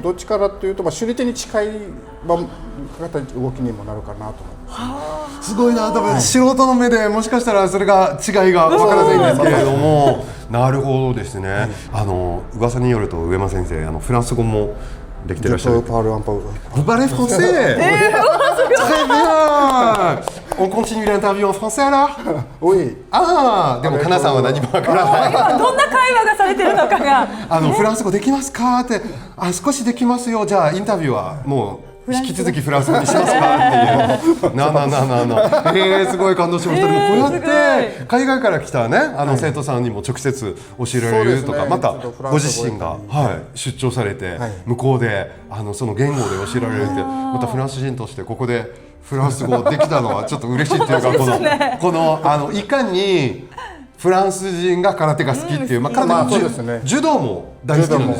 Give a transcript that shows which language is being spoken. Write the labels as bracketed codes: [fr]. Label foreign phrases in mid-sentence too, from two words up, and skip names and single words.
[ja] どっちからというと首里手に近い動きにもなるかなと思います。すごいな。多分素人の目でもしかしたらそれが違いがわからないんですけれども、なるほどですね。噂によると上間先生フランス語もできてらっしゃる。 [fr] Vous parlez français? Très bien. On continue l'interview en français alors? Oui. [ja] でもかなさんは何もわからない。今どんな会話がされてるのかが。フランス語できますかって、少しできますよ。じゃあインタビューはもう引き続きフランス語にしますかっていう。すごい感動しました。でもこうやって海外から来たね生徒さんにも直接教えられるとか、またご自身が出張されて向こうでその言語で教えられるって、またフランス人としてここでフランス語できたのはちょっと嬉しいっていうか、このいかにフランス人が空手が好きっていう、柔道も大好きなんです。